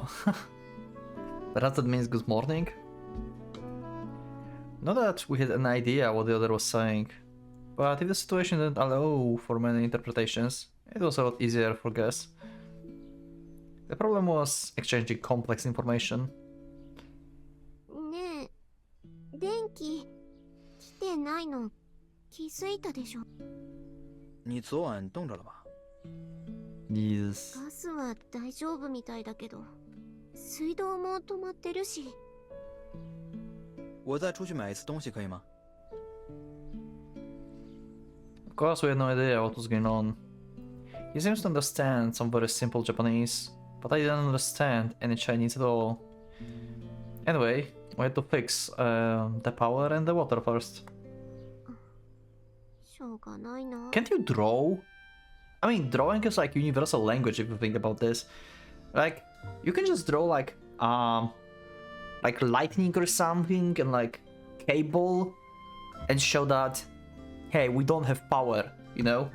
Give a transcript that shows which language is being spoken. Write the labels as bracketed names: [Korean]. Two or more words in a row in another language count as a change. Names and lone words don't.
[English] Perhaps that means good morning. Not that we had an idea what the other was saying, but if the situation didn't allow for many interpretations, it was a lot easier for guess. The problem was exchanging complex information. [Japanese] ねえ、電気来てないの気づいたでしょ。 [Chinese] 你昨晚冻着了吧？ [English] Yes. [Japanese] ガスは大丈夫みたいだけど、水道も止まってるし。 [Chinese] 我再出去买一次东西可以吗？ [English] Of course, we had no idea what was going on. He seems to understand some very simple Japanese, but I didn't understand any Chinese at all. Anyway, we had to fix the power and the water first. [Japanese] しょうがないな。 [English] Can't you draw? I mean, drawing is like universal language if you think about this. Like, you can just draw like lightning or something and like cable and show that, hey, we don't have power, you know?